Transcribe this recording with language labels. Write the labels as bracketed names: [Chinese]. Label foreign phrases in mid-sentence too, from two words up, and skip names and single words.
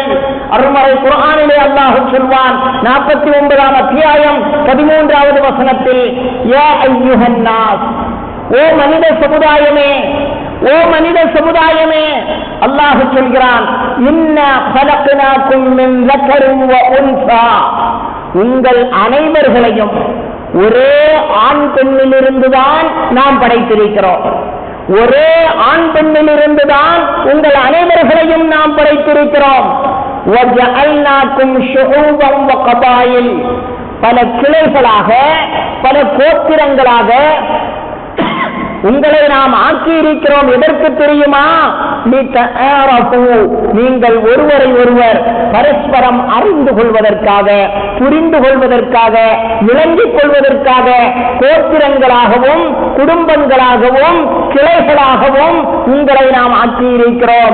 [Tamil] அருள்மறை குர்ஆனிலே அல்லாஹ் சொல்வான் 49ஆம் அத்தியாயம் 13வது வசனத்தில், [Arabic] يا أيها الناس, [Tamil] ஓ மனித சமுதாயமே, ஓ மனித சமுதாயமே, அல்லாஹ் சொல்கிறான், [Arabic] إنا خلقناكم من ذكر وأنثى, [Tamil] உங்கள் அனைவர்களையும் ஒரே ஆண் பெண்ணிலிருந்துதான் நாம் படைத்திருக்கிறோம். ஒரே ஆண் பெண்ணிலிருந்துதான் உங்கள் அனைவர்களையும் நாம் படைத்திருக்கிறோம். [Arabic] وَجَعَلْنَاكُمْ شُعُوبًا وَقَبَائِلَ, [Tamil] பல கிளைகளாக, பல கோத்திரங்களாக உங்களை நாம் ஆக்கி இருக்கிறோம். எதற்கு தெரியுமா? நீங்கள் ஒருவரை ஒருவர் பரஸ்பரம் அறிந்து கொள்வதற்காக, புரிந்து கொள்வதற்காக, விளங்கிக் கொள்வதற்காக கோத்திரங்களாகவும் குடும்பங்களாகவும் கிளைகளாகவும் உங்களை நாம் ஆக்கி இருக்கிறோம்.